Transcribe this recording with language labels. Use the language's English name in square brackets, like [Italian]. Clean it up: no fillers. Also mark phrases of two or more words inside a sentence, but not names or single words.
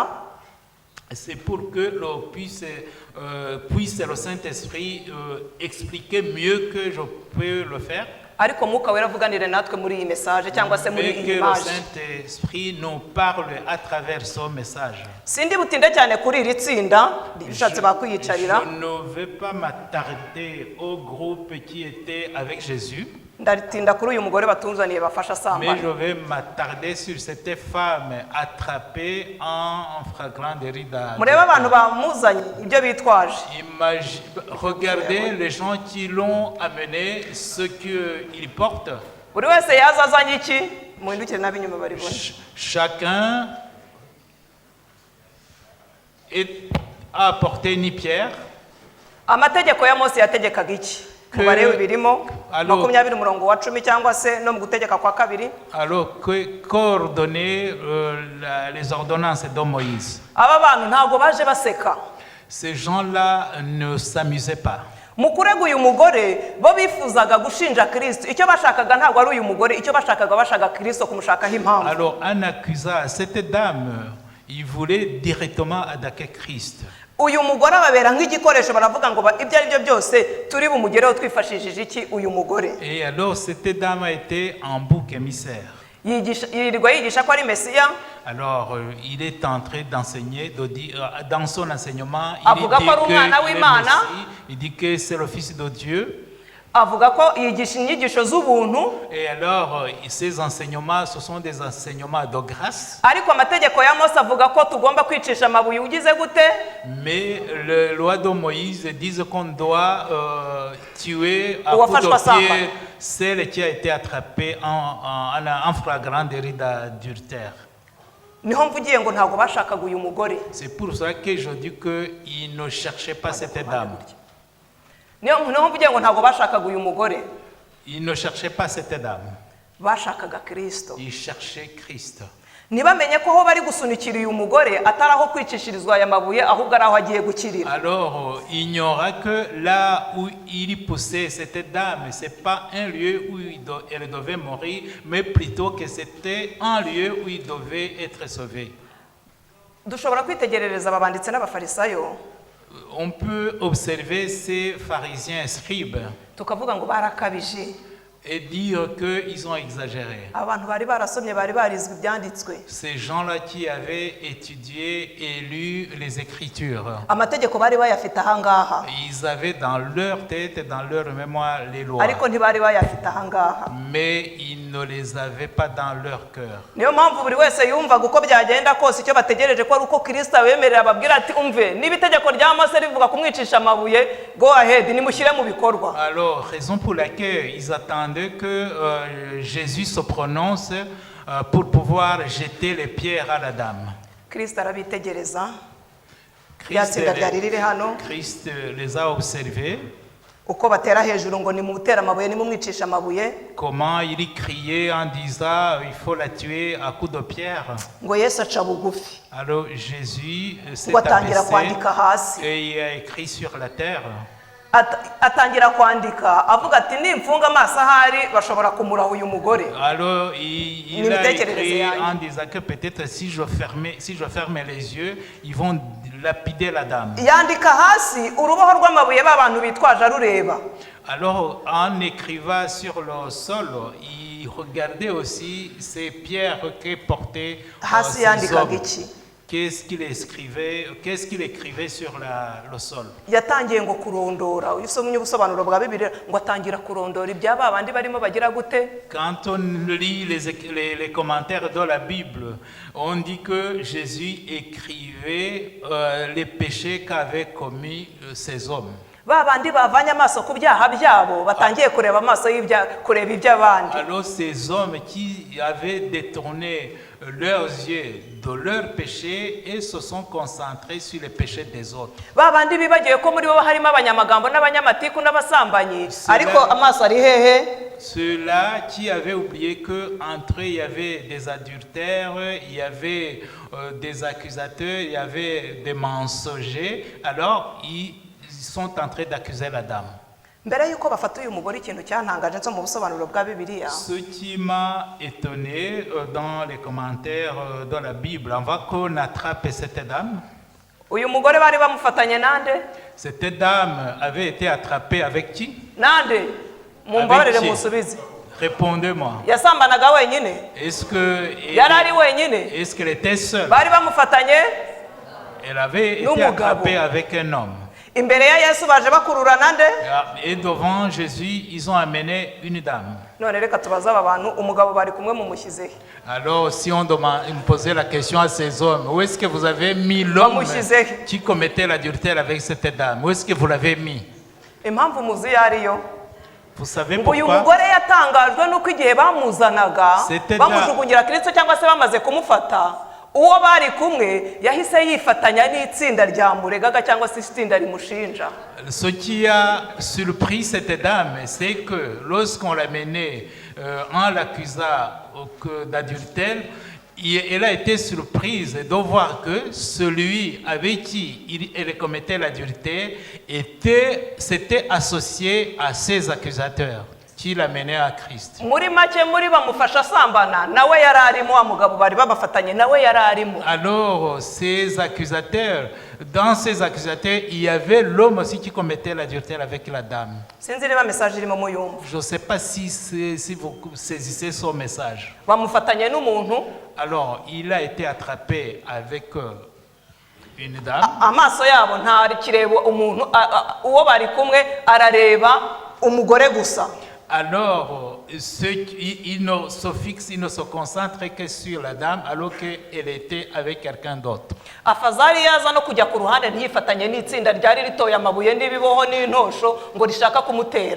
[French] C'est pour que puisse le Saint-Esprit expliquer mieux que je peux le faire. [Kinyarwanda] Ariko mwuka wera avuganire natwe muri iyi message cyangwa se muri iyi [French] que le [Kinyarwanda] image. [French] Saint-Esprit nous parle à travers son message. [Kinyarwanda] Sindi butinde cyane kuri iri tsinda bishatse bakwiyicarira. [French] Je ne vais pas m'attarder au groupe qui était avec Jésus. [Kinyarwanda] Ndaritinda kuri uyu mugore batunzaniye bafasha sambana. [French] Mais je vais m'attarder sur cette femme attrapée en flagrant délit d'adultère. [Kinyarwanda] Mureba abantu bamuzanye ibyo bitwaje. [French] Regardez les gens qui l'ont amené, ce qu'ils portent. [Kinyarwanda] Buri wese yazazanye iki muhindukire nabinyuma bari bone. [French] Chacun a apporté une pierre. [Kinyarwanda] Amategeko ya Mose yategekaga iki? Kubarewe birimo 20 umurongo wa 10 cyangwa se no mu gutegeka kwa kabiri. [French] Alors coordonner les ordonnances de Moïse. [Kinyarwanda] Aba bantu ntago baje baseka. [French] Ces gens-là ne s'amusaient pas. [Kinyarwanda] Mukurega uyu mugore bo bifuzaga gushinja Kristo. Icyo bashakaga ntago ari uyu mugore, icyo bashaka Kristo kumushakaho impamvu. [French] Alors en accusant cette dame, il voulait directement attaquer Christ. [Kinyarwanda] Uyu mugore ababera nk'igikoresho baravuga ngo ibyo ari byo byose turi bumugereho twifashishije iki uyu mugore. [French] Et alors cette dame a été un bouc émissaire. [Kinyarwanda] Yigisha ko ari Mesiya. [French] Alors il est en train d'enseigner, dans son enseignement, il dit que c'est le Fils de Dieu. [Kinyarwanda] avuga ko yigisha inyigisho z'ubuntu, [French] Et alors, ces enseignements, ce sont des enseignements de grâce. [Kinyarwanda] ariko amategeko ya Mose avuga ko tugomba kwicisha amabuye ugize gute, [French] Mais les lois de Moïse disent qu'on doit tuer à Ou coups [Kinyarwanda] afashwa [French] de [Kinyarwanda] samba. [French] pied celle qui a été attrapée en flagrant délit d'adultère. [Kinyarwanda] niho mvugiye ngo ntabwo bashakaga uyu mugore. [French] C'est pour ça que je dis qu'ils ne cherchaient pas cette dame. [Kinyarwanda] niho mvugiye ngo ntabwo bashakaga uyu mugore, [French] Ils ne cherchaient pas cette dame. [Kinyarwanda] bashakaga Kristo. [French] Ils cherchaient Christ. [Kinyarwanda] ntibamenye ko aho bari gusunikira uyu mugore atari aho kwicishirizwa aya mabuye, ahubwo ari aho agiye gukirira. [French] Alors, ignora que là où il poussait cette dame, ce n'est pas un lieu où elle devait mourir, mais plutôt que c'était un lieu où il devait être sauvé. [Kinyarwanda] dushobora kwitegerereza aba banditsi n'abafarisayo, [French] On peut observer ces pharisiens scribes [Kinyarwanda] tukavuga ngo barakabije. [French] et dire qu'ils ont exagéré. [Kinyarwanda] abantu bari barasomye, bari barizwe ibyanditswe, [French] Ces gens-là qui avaient étudié et lu les Écritures, [Kinyarwanda] amategeko bari bayafite ahangaha, [French] ils avaient dans leur tête et dans leur mémoire les lois, [Kinyarwanda] ariko ntibari bayafite ahangaha. [French] mais ils ne les avaient pas dans leur cœur. [Kinyarwanda] niyo mpamvu buri wese yumvaga uko byagenda kose icyo bategereje ko ari uko Kristo abemerera, ababwira ati umve, niba itegeko rya Mose rivuga kumwicisha amabuye, [English] go ahead, [Kinyarwanda] nimushyire mu bikorwa. [French] Alors, raison pour laquelle ils attendaient que Jésus se prononce pour pouvoir jeter les pierres à la dame. [Kinyarwanda] Kristo arabitegereza, [French] Christ [Kinyarwanda] ryatsinda ryari riri hano, [French] Christ les a observés, [Kinyarwanda] uko batera hejuru ngo nimutera amabuye, nimumwicisha amabuye, [French] comment il criait en disant il faut la tuer à coups de pierre. [Kinyarwanda] ngo Yesu aca bugufi, [French] Alors Jésus s'est [Kinyarwanda] ngo atangira [French] abaissé [Kinyarwanda] kwandika hasi. [French] et il a écrit sur la terre. [Kinyarwanda] Atangira kwandika avuga ati nimfunga amaso ahari bashobora kumuraho uyu mugore. [French] Alors il a écrit en disant que peut-être si je ferme les yeux, ils vont lapider la dame. [Kinyarwanda] yandika hasi uruboho rw'amabuye b'abantu bitwaje arureba. [French] Alors en écrivant sur le sol, il regardait aussi ces pierres que portaient [Kinyarwanda] hasi [French] ces [Kinyarwanda] yandikaga [French] hommes. [Kinyarwanda] iki? [French] Qu'est-ce qu'il écrivait sur le sol? [Kinyarwanda] yatangiye ngo kurondora, iyo usomye ubusobanuro bwa Bibiliya ngo atangira kurondora ibyaba abandi barimo bagira gute. [French] Quand on lit les commentaires de la Bible, on dit que Jésus écrivait les péchés qu'avaient commis ces hommes. [Kinyarwanda] ba bandi bavanye amaso ku byaha byabo batangiye kureba amaso kureba iby'abandi. [French] Alors ces hommes qui avaient détourné leurs yeux de leurs péchés et se sont concentrés sur les péchés des autres. [Kinyarwanda] ba bandi bibagiwe ko muri bo harimo abanyamagambo n'abanyamatiku n'abasambanyi, ariko amaso ari hehe? [French] Ceux-là qui avaient oublié qu'entre eux il y avait des adultères, il y avait des accusateurs, il y avait des mensongers, alors ils sont en train d'accuser la dame. [Kinyarwanda] mbere yuko bafata uyu mugore, ikintu cyantangaje nso mu busobanuro bwa Bibiliya, [French] Ce qui m'a étonné dans les commentaires de la Bible, avant qu'on attrape cette dame, [Kinyarwanda] uyu mugore bari bamufatanye nande? [French] cette dame avait été attrapée avec qui? [Kinyarwanda] Nande? Mumbabarire [French] Avec qui? [Kinyarwanda] musubize. [French] Répondez-moi. [Kinyarwanda] Yasambanaga wenyine? [French] Est-ce que [Kinyarwanda] Yari ari wenyine? [French] est-ce qu'elle était seule? [Kinyarwanda] Bari bamufatanye? [French] Elle avait été [Kinyarwanda] N'umugabo. [French] attrapée avec un homme. [Kinyarwanda] Imbere ya Yesu baje bakurura nande? [French] Et devant Jésus, ils ont amené une dame. [Kinyarwanda] None reka tubaze aba bantu, umugabo bari kumwe mumushyize. [French] Alors, si on me posait la question à ces hommes, où est-ce que vous avez mis l'homme qui commettait l'adultère avec cette dame? Où est-ce que vous l'avez mis? [Kinyarwanda] Impamvu muzi yariyo? [French] Vous savez [Kinyarwanda] uyu [French] pourquoi? [Kinyarwanda] mugore yatangajwe nuko igihe bamuzanaga [French] C'était [Kinyarwanda] bamujugunyira Kristo cyangwa se bamaze kumufata, uwo bari kumwe yahise yifatanya n'itsinda ryamuregaga cyangwa se itsinda rimushinja. [French] Ce qui a surpris cette dame, c'est que lorsqu'on l'a menée en l'accusant d'adultère, elle a été surprise de voir que celui avec qui elle commettait l'adultère s'était associé à ses accusateurs qui l'amenaient à Christ. [Kinyarwanda] Muri make muri bamufasha sambana nawe yararimo, wa mugabo bari babafatanye nawe yararimo. [French] Alors ces accusateurs, dans ces accusateurs, il y avait l'homme aussi qui commettait l'adultère avec la dame. [Kinyarwanda] Sinzi niba message irimo muyumva. [French] Je ne sais pas si vous saisissez son message. [Kinyarwanda] Bamufatanye n'umuntu. [French] Alors, il a été attrapé avec une dame. [Kinyarwanda] Amaso yabo ntari kireba umuntu, uwo bari kumwe arareba umugore gusa. [French] Alors, ils ne se fixent, ils ne se concentrent que sur la dame alors qu'elle était avec quelqu'un d'autre. [Kinyarwanda] Afazari yaza no kujya ku ruhande ntiyifatanye n'itsinda ryari ritoye amabuye n'ibiboho n'intosho ngo rishaka kumutera.